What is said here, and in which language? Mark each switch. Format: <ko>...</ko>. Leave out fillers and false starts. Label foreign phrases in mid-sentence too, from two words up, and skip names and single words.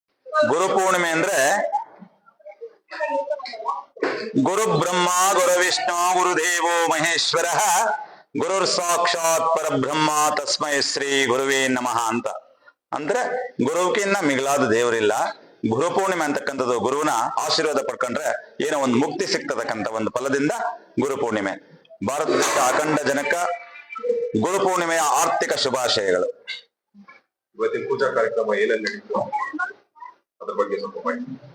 <kn>ಗುರು ಪೂರ್ಣಿಮೆ ಅಂದ್ರೆ</kn> <sa>ಗುರು ಬ್ರಹ್ಮ ಗುರು ವಿಷ್ಣು ಗುರುದೇವೋ ಮಹೇಶ್ವರ ಗುರುರ್ ಸಾಕ್ಷಾತ್ ಪರಬ್ರಹ್ಮ ತಸ್ಮೈ ಶ್ರೀ ಗುರುವೇ ನಮಃ ಅಂತ.</sa> <kn>ಅಂದ್ರೆ ಗುರುವಿಗಿನ್ನ ಮಿಗಿಲಾದ ದೇವರಿಲ್ಲ. ಗುರು ಪೂರ್ಣಿಮೆ ಅಂತಕ್ಕಂಥದ್ದು ಗುರುವಿನ ಆಶೀರ್ವಾದ ಪಡ್ಕೊಂಡ್ರೆ ಏನೋ ಒಂದು ಮುಕ್ತಿ ಸಿಗ್ತದಕ್ಕಂಥ ಒಂದು ಫಲದಿಂದ ಗುರು ಪೂರ್ಣಿಮೆ. ಭಾರತದ ಅಖಂಡ ಜನಕ ಗುರು ಪೂರ್ಣಿಮೆಯ ಆರ್ಥಿಕ ಶುಭಾಶಯಗಳು. ಇವತ್ತಿನ ಪೂಜಾ ಕಾರ್ಯಕ್ರಮ ಏನೆಲ್ಲ ನಡೀತು ಅದ್ರ ಬಗ್ಗೆ ಸ್ವಲ್ಪ ಮಾಹಿತಿ.</kn>